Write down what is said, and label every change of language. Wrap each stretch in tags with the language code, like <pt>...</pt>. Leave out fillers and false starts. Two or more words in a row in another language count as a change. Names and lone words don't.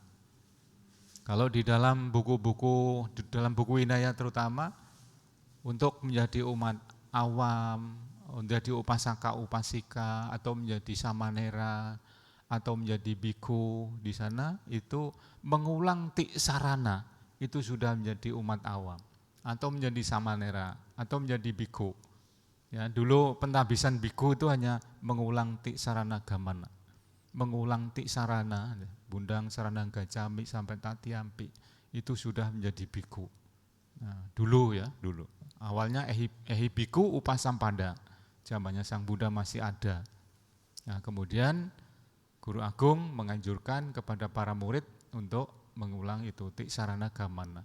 <id>Kalau di dalam buku-buku, di dalam buku Vinaya terutama, untuk menjadi umat awam, menjadi</id> <pi>upasaka upasika</pi> <id>atau menjadi samanera atau menjadi biku, di sana itu mengulang tiksarana itu sudah menjadi umat awam atau menjadi samanera atau menjadi biku. Ya, dulu pentabisan biku itu hanya mengulang</id> <pi>tiksarana gamana,</pi> <id>mengulang</id> <pi>tiksarana bundang saranang gacami</pi> <id>sampai tatiampi itu sudah menjadi biku. Nah, dulu awalnya</id> <pi>ehi biku upasampada,</pi> <id>zamannya Sang Buddha masih ada. Nah, kemudian Guru Agung menganjurkan kepada para murid untuk mengulang itu</id> <pi>tiksarana gamana.</pi>